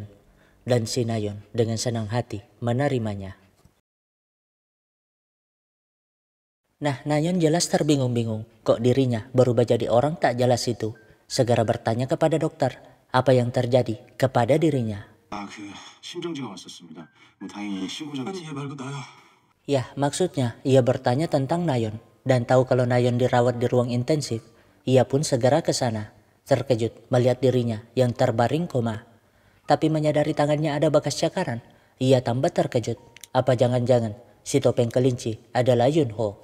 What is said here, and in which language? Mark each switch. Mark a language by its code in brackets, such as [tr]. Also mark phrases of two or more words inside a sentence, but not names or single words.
[id] Dan si Nayeon dengan senang hati menerimanya. Nah, Nayeon jelas terbingung-bingung kok dirinya berubah jadi orang tak jelas itu. Segera bertanya kepada dokter apa yang terjadi kepada dirinya. [ko] 심정지가 왔었습니다. 다행히 신고자가 아니 얘 말고 나야. [id] Ya, maksudnya ia bertanya tentang Nayeon dan tahu kalau Nayeon dirawat di ruang intensif. Ia pun segera ke sana, terkejut melihat dirinya yang terbaring koma. Tapi menyadari tangannya ada bekas cakaran, ia tambah terkejut. Apa jangan-jangan si topeng kelinci adalah Yunho?